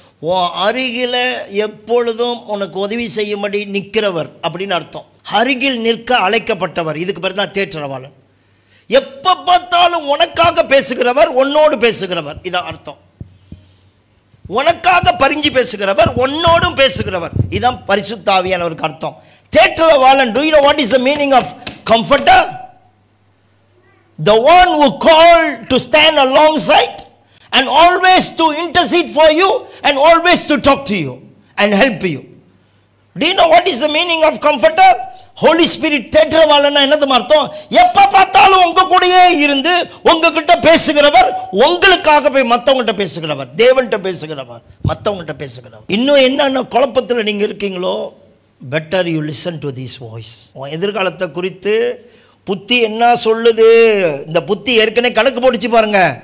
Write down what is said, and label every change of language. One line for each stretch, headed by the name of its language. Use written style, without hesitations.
Tamil: உன் அருகில் எப்பொழுதும் உனக்கு உதவி செய்யும்படி நிற்கிறவர் அப்படின்னு அர்த்தம். அருகில் நிற்க அழைக்கப்பட்டவர், இதுக்கு பேர் தான் தேற்றவாளன். எப்போ பார்த்தாலும் உனக்காக பேசுகிறவர், உன்னோடு பேசுகிறவர், இதான் அர்த்தம். உனக்காக பரிஞ்சு பேசுகிறவர், உன்னோடும் பேசுகிறவர், இதான் பரிசுத்த ஆவியானவருக்கு அர்த்தம். தேற்றவாளன்.
English: Do you know what is the meaning of comforter? The one who called to stand alongside and always to intercede for you and always to talk to you and help you. Do you know what is the meaning of comforter?
Tamil: Holy Spirit. தேற்றவாளன்னா என்னது அர்த்தம்? எப்போ பார்த்தாலும் உங்க கூடயே இருந்து உங்ககிட்ட பேசுகிறவர், உங்களுக்காக போய் மற்றவங்கள்ட்ட பேசுகிறவர், தேவன்கிட்ட பேசுகிறவர், மற்றவங்கள்ட்ட பேசுகிறவர். இன்னும் என்னென்ன குழப்பத்தில் நீங்கள் இருக்கீங்களோ,
English: Better you listen to this voice.
Tamil: எதிர்காலத்தை குறித்து புத்தி என்ன சொல்லுது? இந்த புத்தி ஏற்கனவே கணக்கு போட்டுச்சு பாருங்க.